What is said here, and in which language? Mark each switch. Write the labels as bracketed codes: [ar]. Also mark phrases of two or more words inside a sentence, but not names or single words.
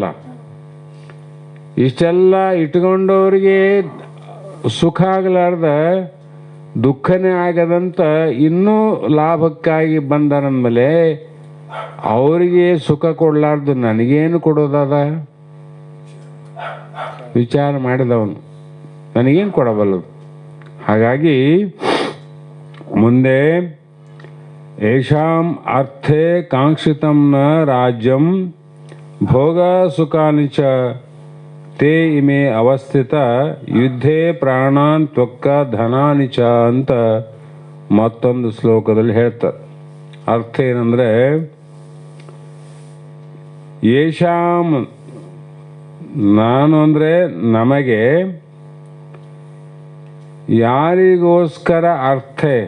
[kn] ಇಷ್ಟೆಲ್ಲ ಇಟ್ಕೊಂಡವ್ರಿಗೆ ಸುಖ ಆಗಲಾರ್ದ ದುಃಖನೇ ಆಗದಂತ ಇನ್ನೂ ಲಾಭಕ್ಕಾಗಿ ಬಂದರಂದ್ಮೇಲೆ ಅವರಿಗೆ ಸುಖ ಕೊಡ್ಲಾರ್ದು ನನಗೇನು ಕೊಡೋದದ? ವಿಚಾರ ಮಾಡಿದವನು ನನಗೇನು ಕೊಡಬಲ್ಲದು? ಹಾಗಾಗಿ ಮುಂದೆ [sa] ಯಶಾಂ ಅರ್ಥೇ ಕಾಂಕ್ಷಿತಂ ನ ರಾಜ್ಯಂ ಭೋಗ ಸುಖಾನಿ ಚ ತೇ ಇಮೆ ಅವಸ್ಥಿತ ಯುದ್ಧೇ ಪ್ರಾಣಾನ್ ತ್ವಕ್ಕ ಧನಾನಿ ಚ [kn] ಅಂತ ಮತ್ತೊಂದು ಶ್ಲೋಕದಲ್ಲಿ ಹೇಳ್ತಾರೆ. ಅರ್ಥ ಏನಂದ್ರೆ, ಯಶಾಂ ನಾನು ಅಂದರೆ ನಮಗೆ, ಯಾರಿಗೋಸ್ಕರ ಅರ್ಥ